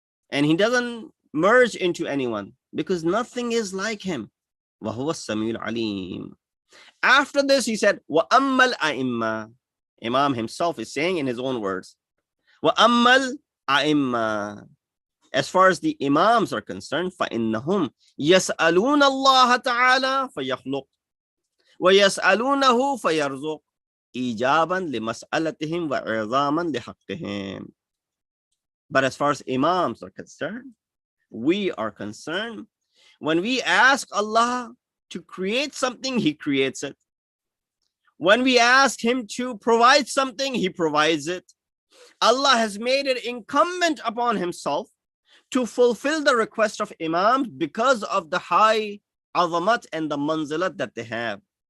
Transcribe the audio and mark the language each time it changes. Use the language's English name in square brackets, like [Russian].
[English] And he doesn't merge into anyone because nothing is like him. [Arabic] وَهُوَ السَّمِيعُ الْعَلِيمُ. [English] After this, he said, [Arabic] وَأَمَّا الْأَئِمَّةِ. [English] Imam himself is saying in his own words, وَأَمَّا الْأَئِمَّةِ. As far as the Imams are concerned, [Arabic] فَإِنَّهُمْ يَسْأَلُونَ اللَّهَ تَعَالَى فَيَخْلُقُ وَيَسْأَلُونَهُ فَيَرْزُقُ إِجَابًا لِمَسْأَلَتِهِمْ وَإِعْظَامًا لِحَقِّهِمْ. [English] But as far as Imams are concerned, we are concerned, when we ask Allah to create something, He creates it. When we ask Him to provide something, He provides it. Allah has made it incumbent upon Himself to fulfill the request of Imams because of the high azamat and the manzilat that they have.